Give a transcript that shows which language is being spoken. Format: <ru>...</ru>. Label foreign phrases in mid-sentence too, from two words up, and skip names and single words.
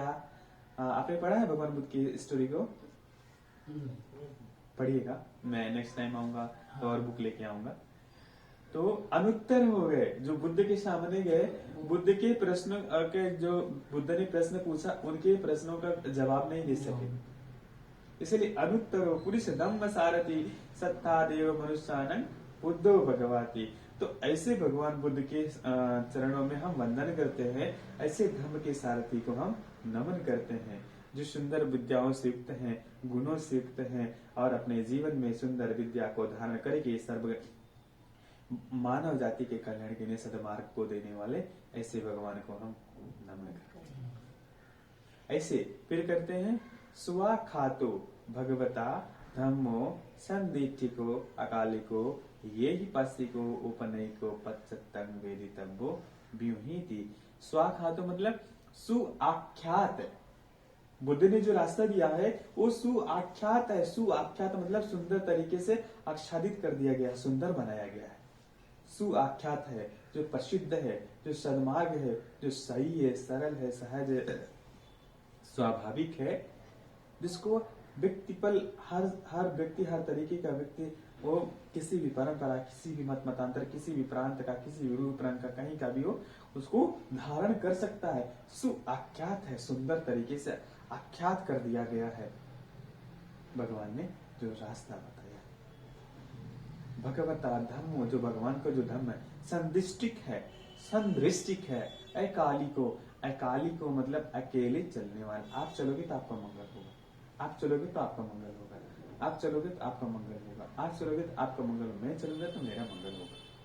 <hi>आपने पढ़ा है भगवान बुद्ध की स्टोरी को? पढ़िएगा, मैं</hi> <en>next time</en> <hi>आऊंगा तो और बुक लेके आऊंगा। तो अनुत्तर हो गए, जो बुद्ध के सामने गए, बुद्ध के प्रश्न के, जो बुद्ध ने प्रश्न पूछा उनके प्रश्नों का जवाब नहीं दे सके, इसलिए</hi> <pi>अनुत्तरो पुरुष धम्म सारथी सत्ता देव मनुष्यानं बुद्धो भगवती।</pi> <hi>तो ऐसे भगवान बुद्ध के चरणों में हम वंदन करते हैं, ऐसे धर्म के सारथी को हम नमन करते हैं, जो सुंदर विद्याओं से युक्त हैं, गुणों से युक्त हैं और अपने जीवन में सुंदर विद्या को धारण करके सर्व मानव जाति के कल्याण के लिए सदमार्ग को देने वाले ऐसे भगवान को हम नमन करते हैं। ऐसे फिर करते हैं,</hi> <pi>स्वाखातो भगवता धम्मो संदीक्षिको अकालिको ये ही पासिको उपनयिको पच्चत्तंग वेदितव्यो व्यूहीति।</pi> <hi>स्वाखातो मतलब सुआख्यात, बुद्ध ने जो रास्ता दिया है वो सुआख्यात है। सुआख्यात मतलब सुंदर तरीके से आच्छादित कर दिया गया, सुंदर बनाया गया है। सुआख्यात है, जो प्रसिद्ध है, जो सन्मार्ग है, जो सही है, सरल है, सहज है, स्वाभाविक है, जिसको व्यक्तिपल हर व्यक्ति, हर तरीके का व्यक्ति, वो किसी भी परंपरा, किसी भी मत मतांतर, किसी भी प्रांत का, किसी भी रूप रंग का, कहीं का भी हो, उसको धारण कर सकता है। सुआख्यात है, सुंदर तरीके से आख्यात कर दिया गया है भगवान ने जो रास्ता बताया।</hi> <pi>भगवता धम्मो,</pi> <hi>जो भगवान का जो धम्म है, संदिष्टिक है, संदृष्टिक है, अकालिको, अकालिको मतलब अकेले चलने वाले। आप चलोगे तो आपका मंगल होगा, आप चलोगे तो आपका मंगल होगा, आप चलोगे तो आपका मंगल होगा, आप चलोगे तो आपका मंगल, मैं चलूंगा तो मेरा मंगल होगा।</hi>